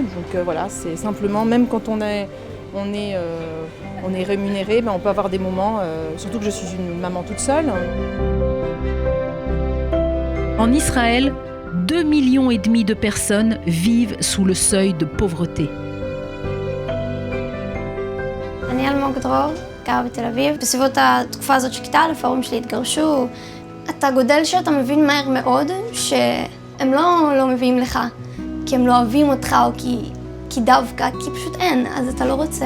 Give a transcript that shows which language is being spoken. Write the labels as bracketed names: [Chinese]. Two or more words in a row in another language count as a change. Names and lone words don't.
[French] Donc voilà, c'est simplement, même quand on est rémunéré, on peut avoir des moments, surtout que je suis une maman toute seule. En Israël, 2,5 millions de personnes vivent sous le seuil de pauvreté. [Hebrew] אני אלמוג דרור, גרה בתל אביב. בסביבות התקופה הזאת של כיתה א', ההורים שלי התגרשו. אתה גודל שאתה מבין מהר מאוד שהם לא מביאים לך כי הם לא אוהבים אותך או כי דווקא, כי פשוט אין, אז אתה לא רוצה.